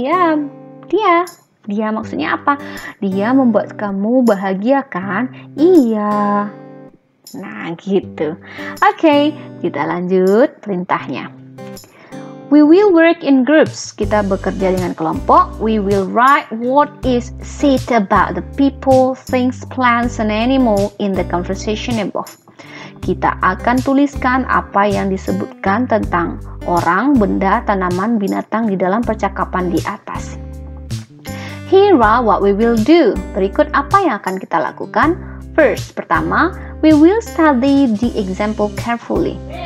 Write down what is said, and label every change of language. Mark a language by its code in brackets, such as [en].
[id] Ya, dia maksudnya apa? Dia membuat kamu bahagia kan? Iya. Nah, gitu. Oke, kita lanjut perintahnya. [en] We will work in groups. [id] Kita bekerja dengan kelompok. [en] We will write what is said about the people, things, plants, and animal in the conversation above. [id] Kita akan tuliskan apa yang disebutkan tentang orang, benda, tanaman, binatang di dalam percakapan di atas. [en] Here are what we will do. [id] Berikut apa yang akan kita lakukan. [en] First, pertama, we will study the example carefully.